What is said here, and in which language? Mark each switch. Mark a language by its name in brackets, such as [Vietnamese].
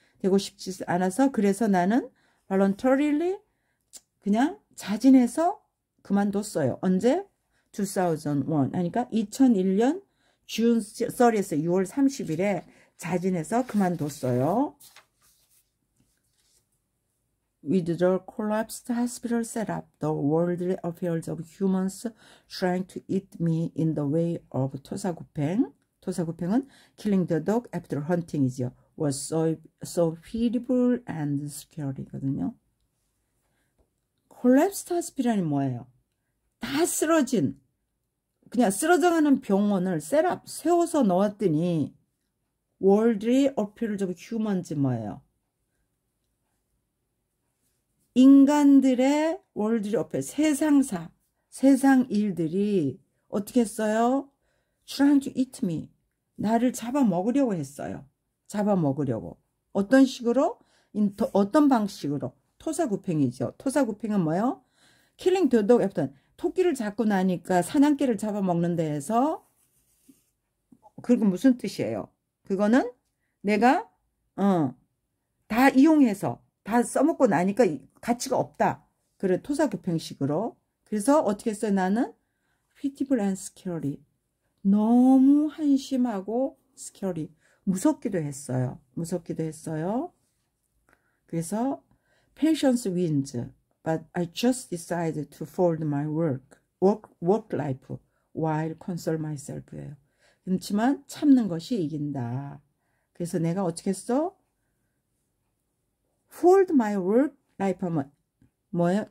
[Korean] 되고 싶지 않아서 그래서 나는 voluntarily 그냥 자진해서 그만뒀어요. 언제? 2001 하니까 2001년 [English] June 30th [Korean] 6월 30일에 자진해서 그만뒀어요. [English] With the collapsed hospital setup, the worldly affairs of humans trying to eat me in the way of 토사구팽. 토사구팽은 killing the dog after hunting이죠. Was so pitiful and scary거든요. collapsed hospital [Korean] 이 뭐예요? 다 쓰러진, 그냥 쓰러져가는 병원을 셋업, 세워서 넣었더니 [English] worldly affairs of humans [Korean] 뭐예요? 인간들의 월드리 어페 세상사, 세상 일들이 어떻게 했어요? [English] Trying to eat me. [Korean] 나를 잡아먹으려고 했어요. 잡아먹으려고. 어떤 식으로? 어떤 방식으로? 토사구팽이죠. 토사구팽은 뭐예요? [English] Killing the dog after. [Korean] 토끼를 잡고 나니까 사냥개를 잡아먹는 데에서 그건 무슨 뜻이에요? 그거는 내가 다 이용해서 다 써먹고 나니까 가치가 없다. 그래 토사구팽식으로. 그래서 어떻게 했어요? 나는 [English] pitiful and scary. [Korean] 너무 한심하고 scary. 무섭기도 했어요. 무섭기도 했어요. 그래서 [English] patience wins. But I just decided to fold my work life while console myself예요. [Korean] 그렇지만 참는 것이 이긴다. 그래서 내가 어떻게 했어? [English] fold my work life [Korean] 하면 뭐예요?